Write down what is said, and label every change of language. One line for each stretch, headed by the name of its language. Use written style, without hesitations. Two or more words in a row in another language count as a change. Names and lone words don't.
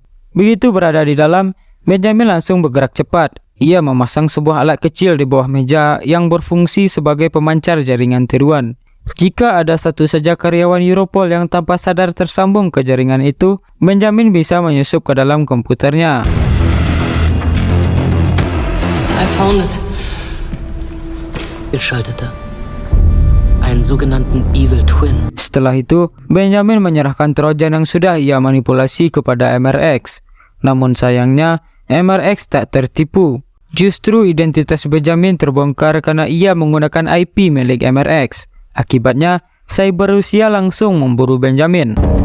Indonesian: Begitu berada di dalam, Benjamin langsung bergerak cepat. Ia memasang sebuah alat kecil di bawah meja yang berfungsi sebagai pemancar jaringan tiruan. Jika ada satu saja karyawan Europol yang tanpa sadar tersambung ke jaringan itu, Benjamin bisa menyusup ke dalam komputernya.
English: I found it.
German: Geschaltete. Einen sogenannten
English: Evil Twin.
Indonesian: Setelah itu, Benjamin menyerahkan trojan yang sudah ia manipulasi kepada MRX. Namun sayangnya, MRX tak tertipu. Justru identitas Benjamin terbongkar karena ia menggunakan IP milik MRX. Akibatnya, cyber Rusia langsung memburu Benjamin.